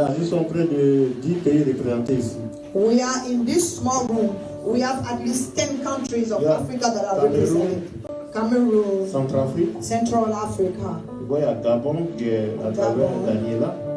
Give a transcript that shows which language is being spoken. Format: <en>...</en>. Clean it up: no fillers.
<fr>Ils sont près de 10 pays représentés ici.</fr> <en>We are in this small room. We have at least 10 countries of Africa that are represented. Cameroon,</en> <fr>Centrafrique.</fr> <en>Central Africa,</en> <fr>Il y a Gabon qui est à travers Daniela.</fr>